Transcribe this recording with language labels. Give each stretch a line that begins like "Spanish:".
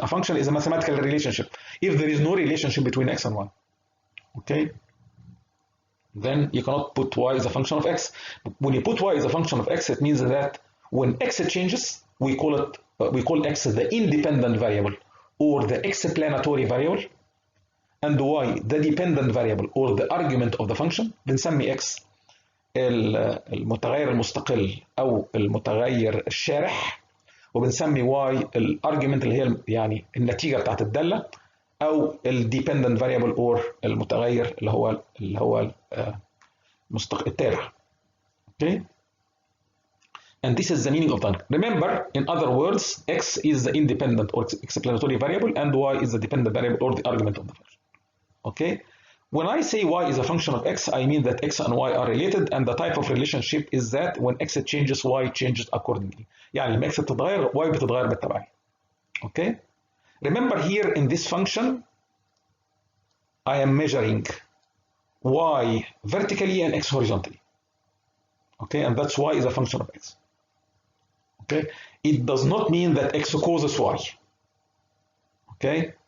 English: A function is a mathematical relationship. If there is no relationship between x and y, okay, then you cannot put y as a function of x. When you put y as a function of x, it means that when x changes, we call x the independent variable or the explanatory variable, and y the dependent variable or the argument of the function.
Arabic: بنسمي x المتغير المستقل أو المتغير الشارح، وبنسمي y الارجيومنت اللي هي يعني النتيجة بتاعت الدالة، أو الديبندنت
English: variable or
Arabic: المتغير اللي هو التابع.
English: Okay? And this is the meaning of that. Remember, in other words, x is the independent or explanatory variable and y is the dependent variable or the argument of the function. Okay? When I say y is a function of x, I mean that x and y are related, and the type of relationship is that when x changes, y changes accordingly.
Arabic: يعني لما x بتتغير, y بتتغير بالتبعية.
English: Okay? Remember here in this function, I am measuring y vertically and x horizontally. Okay? And that's y is a function of x. Okay? It does not mean that x causes y. Okay?